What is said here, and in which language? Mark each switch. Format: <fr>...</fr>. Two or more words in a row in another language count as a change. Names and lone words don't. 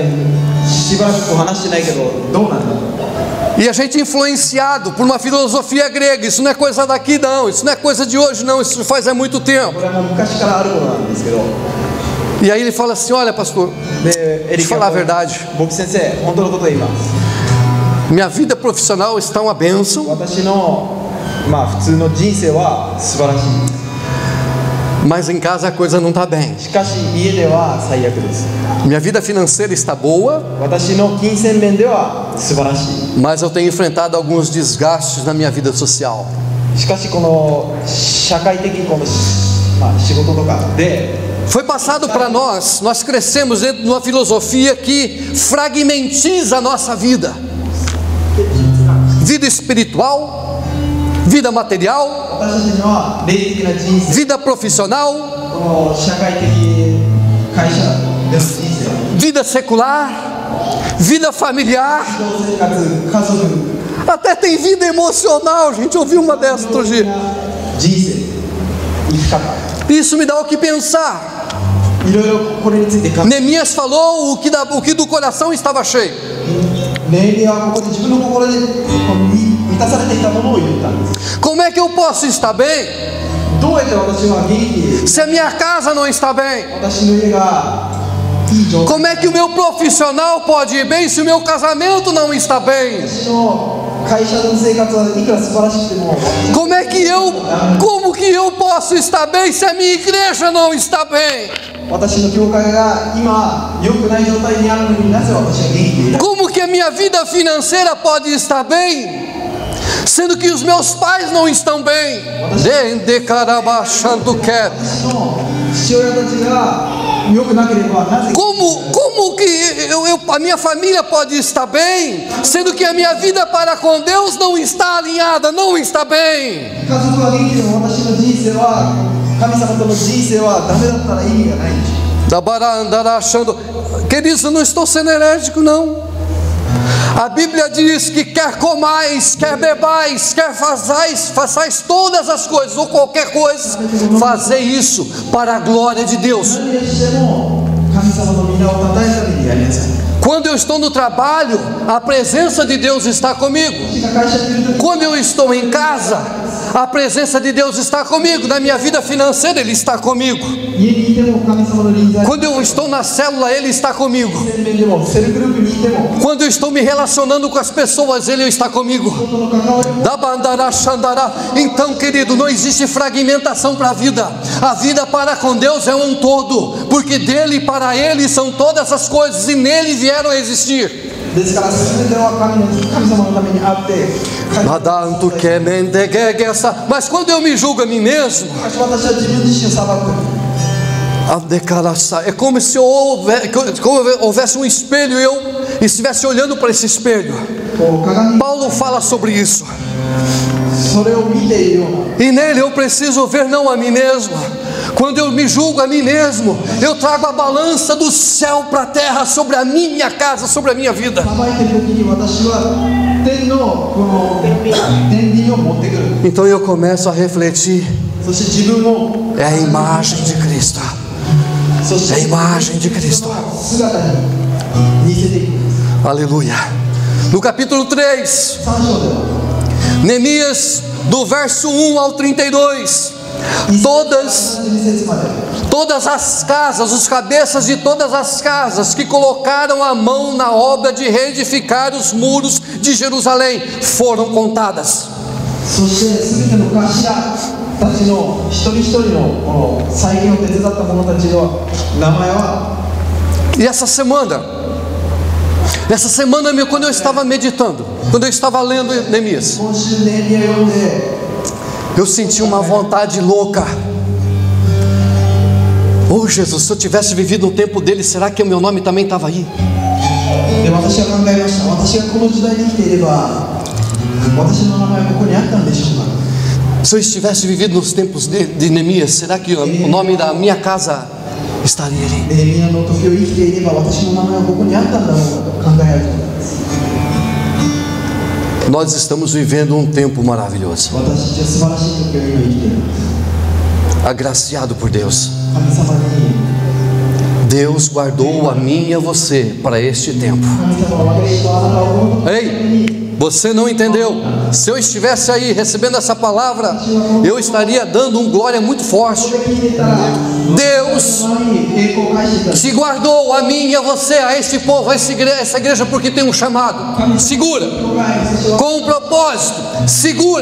<pt>E a gente é influenciado por uma filosofia grega. Isso não é coisa daqui não, isso não é coisa de hoje não, isso faz há muito tempo. E aí ele fala assim: olha pastor, deixa eu falar a verdade. Minha vida profissional está uma bênção,</pt> <ja>私の普通の人生は素晴らしい。</ja> <pt>mas em casa a coisa não está bem.</pt> <ja>しかし家では最悪です。</ja> <pt>Minha vida financeira está boa,</pt> <ja>私の金銭面では素晴らしい。</ja> <pt>mas eu tenho enfrentado alguns desgastes na minha vida social.</pt> <ja>しかしこの社会的この、仕事とかで</ja> <pt>Foi passado para nós crescemos dentro de uma filosofia que fragmentiza a nossa vida. Vida espiritual, vida material,</pt> <ja>私たちには霊的な人生、</ja> <pt>vida profissional,</pt> <ja>この社会的会社での人生、</ja> <pt>vida secular, vida familiar,</pt> <ja>生活、家族、</ja> <pt>até tem vida emocional, gente. Eu vi uma dessas outro dia.</pt> <ja>人生、生き方、</ja> <pt>Isso me dá o que pensar.</pt> <ja>いろいろこれについて考え</ja> <pt>Neemias falou o que do coração estava cheio.</pt> <ja>ネヘミヤはここで自分の心で満たされていたものを言ったんです。</ja> <pt>Como é que eu posso estar bem</pt> <ja>どうやって私は元気で</ja> <pt>se a minha casa não está bem?</pt> <ja>私の家がいい状態、</ja> <pt>Como é que o meu profissional pode ir bem se o meu casamento não está bem?</pt> <ja>私の会社の生活はいくら素晴らしくても</ja> <pt>Como que eu posso estar bem se a minha igreja não está bem?</pt> <ja>私の教会が今良くない状態にあるのになぜ私は元気でいられる</ja> <pt>Como que a minha vida financeira pode estar bem, sendo que os meus pais não estão bem?</pt> <ja>私の父親たちが良くなければなぜ</ja> <pt>Como que a minha família pode estar bem, sendo que a minha vida para com Deus não está alinhada, não está bem?</pt> <ja>家族は元気でも私の人生は神様との人生はダメだったら意味がないんです。 Da barandara</ja> <pt>achando, queridos, eu não estou sendo herege, não. A Bíblia diz que quer comais, quer bebais, quer façais todas as coisas ou qualquer coisa, fazer isso para a glória de Deus.</pt> <ja>何をしても神様の皆を称えるためにやりなさい。</ja> <pt>Quando eu estou no trabalho, a presença de Deus está comigo.</pt> <ja>私が会社にいるとき</ja> <pt>Quando eu estou em casa, a presença de Deus está comigo. Na minha vida financeira, Ele está comigo.</pt> <ja>家にいても神様の臨在、</ja> <pt>Quando eu estou na célula, Ele está comigo.</pt> <ja>洗面でもセルグループにいても</ja> <pt>Quando eu estou me relacionando com as pessoas, Ele está comigo.</pt> <ja>人との関わりも Da bandara xandará.</ja> <pt>Então, querido, não existe fragmentação para a vida. A vida para com Deus é um todo, porque dele e para Ele são todas as coisas e nele vieram a existir.</pt> <ja>ですから全ては神様のためにあって、 Madanto que mendegueguessa.</ja> <pt>Mas quando eu me julgo a mim mesmo,</pt> <ja>私は自分自身を裁く。</ja> <pt>é como se houvesse um espelho e eu estivesse olhando para esse espelho.</pt> <ja>こう鏡</ja> <pt>Paulo fala sobre isso.</pt> <ja>それを見ているような</ja> <pt>E nele eu preciso ver não a mim mesmo. Quando eu me julgo a mim mesmo, eu trago a balança do céu para a terra sobre a minha casa, sobre a minha vida.</pt> <ja>裁いている時に私は天のこの天秤を持ってくる。</ja> <pt>Então eu começo a refletir.</pt> <ja>そして自分を</ja> <pt>É a imagem de Cristo.</pt> <ja>そして</ja> <pt>É a imagem de Cristo.</pt> <ja>姿に似せていくんです。</ja> <pt>Aleluia. No capítulo 3,</pt> <ja>3 章では</ja> <pt>Neemias, do verso 1 ao 32, todas as casas, os cabeças de todas as casas que colocaram a mão na obra de reedificar os muros de Jerusalém foram contadas.</pt> <ja>そして全ての頭たちの一人一人のこの再建を手伝った者たちの名前は</ja> <pt>E essa semana, quando eu estava meditando, quando eu estava lendo Neemias,</pt> <ja>今週ネヘミヤ読んで</ja> <pt>eu senti uma vontade louca. Oh Jesus, se eu tivesse vivido no tempo dele, será que o meu nome também estava aí?</pt> <ja>で私は考えました。私がこの時代に生きていれば私の名前はここにあったんでしょうか。</ja> <pt>Se eu estivesse vivido nos tempos de Neemias, será que o nome da minha casa estaria ali?</pt> <ja>ネヘミヤの時を生きていれば私の名前はここにあったんだろうかと考えられたんです。</ja> <pt>Nós estamos vivendo um tempo maravilhoso,</pt> <ja>私たちは素晴らしい時を今生きているんです。</ja> <pt>agraciado por Deus.</pt> <ja>神様に</ja> <pt>Deus guardou a mim e a você para este tempo.</pt> <ja>神様は私とあなたをこの時</ja> <pt>Ei, Você não entendeu. Se eu estivesse aí recebendo essa palavra, eu estaria dando um glória muito forte. Deus te guardou, a mim e a você, a este povo, a essa igreja, porque tem um chamado. Segura, com um propósito, segura.</pt>